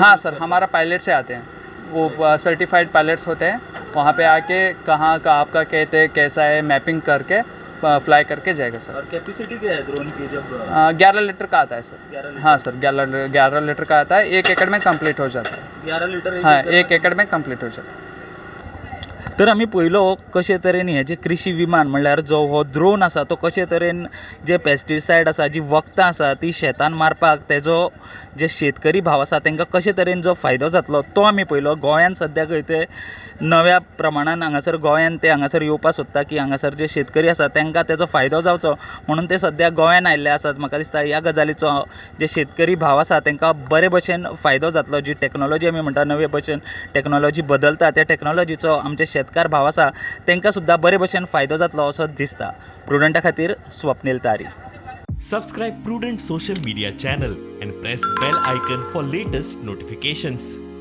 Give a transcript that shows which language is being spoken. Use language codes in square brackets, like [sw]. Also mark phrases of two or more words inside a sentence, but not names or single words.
[hi] हाँ सर, हमारा पायलट से आते हैं. वो [en] certified pilots [hi] होते हैं. वहाँ पे आके कहाँ का आपका कहते हैं कैसा है मैपिंग करके फ्लाई करके जाएगा सर. और कैपेसिटी क्या है ड्रोन की जब? 11 लीटर का आता है सर. 11 लीटर? हाँ सर, 11 लीटर का आता है. 1 एकड़ में कंप्लीट हो जाता है. 11 लीटर? हाँ, 1 एकड़ में कंप्लीट हो जाता है. [kok] तर आमी पळयलो कशे तरेन हे जे कृषी विमान म्हणल्यार जो हो ड्रोन आसा तो कशे तरेन जे पेस्टिसायड आसा जी वखदां आसा ती शेतान मारपाक तेजो जे शेतकरी भाव आसा तांकां कशे तरेन जो फायदो जातलो तो आमी पळयलो. गोंयान सद्याक ते नव्या प्रमाणान हांगासर गोंयान ते हांगासर येवपाक सोदता की हांगासर जे शेतकरी आसा तांकां तेजो फायदो जावचो म्हणून ते सद्या गोंयान आयिल्ले आसात. म्हाका दिसता ह्या गजालीचो जे शेतकरी भाव आसा तांकां बरे भशेन फायदो जातलो. जी टॅक्नोलॉजी आमी म्हणटा नवे भशेन टॅक्नोलॉजी बदलता त्या टॅक्नोलॉजीचो आमचे शेतकार भाव आसा तांकां सुद्दां बरे भशेन फायदो जातलो असो दिसता. प्रुडंटा खातीर स्वप्नील तारी. [en] Subscribe Prudent social media channel and press bell icon for latest notifications.